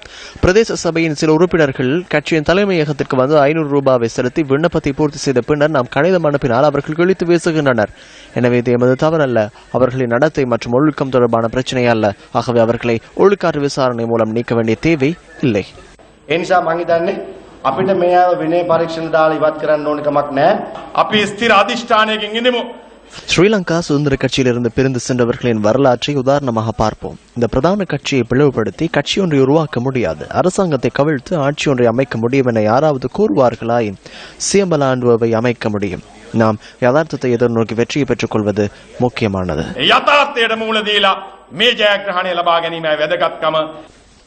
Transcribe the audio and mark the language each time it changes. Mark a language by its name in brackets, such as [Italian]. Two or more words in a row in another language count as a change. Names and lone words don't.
[Tamil] பிரதேச சபையின் சில உறுப்பினர்கள் கட்சியின் தலைமையகத்திற்கு வந்து 500 ரூபாவை செலுத்தி விண்ணப்பத்தை பூர்த்தி செய்த பின்னர் நாம் கடிதம் அனுப்பினால் அவர்கள் கிழித்து வீசுகின்றனர். எனவே இது எமது தவறல்ல, அவர்களின் நடத்தை மற்றும் ஒழுக்கம் தொடர்பான பிரச்சனை அல்ல. ஆகவே அவர்களை ஒழுக்காற்று விசாரணை மூலம் நீக்க வேண்டிய தேவை இல்லை. [Sinhala] අපිට මේ ආව විනය පරීක්ෂණ දාලා ඉවත් කරන්න ඕන කමක් නැහැ. අපි ස්ථිර අධිෂ්ඨානයකින් ඉඳමු. [Tamil] ஸ்ரீலங்கா சுதந்திர கட்சியிலிருந்து பிரிந்து சென்றவர்களின் வரலாற்றை உதாரணமாக பார்ப்போம். இந்த பிரதான கட்சியை பிளவுபடுத்தி கட்சி ஒன்றை உருவாக்க முடியாது, அரசாங்கத்தை கவிழ்த்து ஆட்சி ஒன்றை அமைக்க முடியும் என யாராவது கூறுவார்களாயின் சியம்பலாண்டுவை அமைக்க முடியும். நாம் யதார்த்தத்தை எதிர்நோக்கி வெற்றியை பெற்றுக் கொள்வது முக்கியமானது.